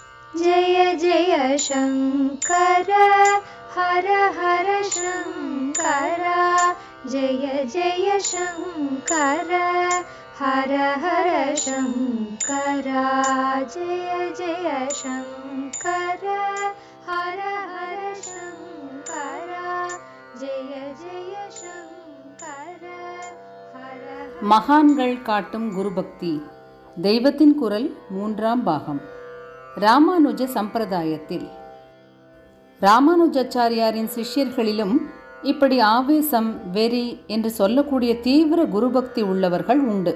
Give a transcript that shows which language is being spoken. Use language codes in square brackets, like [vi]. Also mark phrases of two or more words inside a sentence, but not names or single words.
[sa] जय जय शङ्कर हर हर शङ्कर जय जय शङ्कर हर हर शङ्कर जय जय शङ्कर हर हर शङ्कर जय जय शङ्कर हर [ta] மகான்கள் காட்டும் குருபக்தி தெய்வத்தின் குரல் 3ஆம் பாகம். ராமானுஜ சம்பிரதாயத்தில் ராமானுஜாச்சாரியாரின் சிஷ்யர்களிலும் இப்படி ஆவேசம், வெறி என்று சொல்லக்கூடிய தீவிர குருபக்தி உள்ளவர்கள் உண்டு.